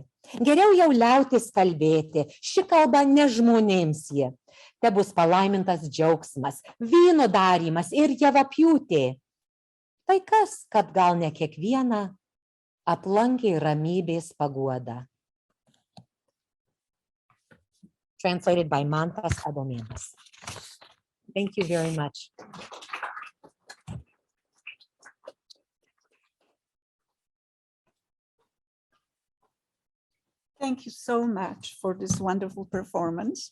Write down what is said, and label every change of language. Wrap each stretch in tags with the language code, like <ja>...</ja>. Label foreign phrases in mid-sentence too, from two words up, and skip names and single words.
<lt>Geriau jau liautis kalbėti, ši kalba ne žmonėms ji. Te bus palaimintas džiaugsmas, vyno darymas ir javapjūtė. Tai kas, kad gal ne kiekvieną aplankė ramybės paguoda.</lt> <en>Translated by Mantas Adomėnas. Thank you very much. Thank you so much for this wonderful performance.</en>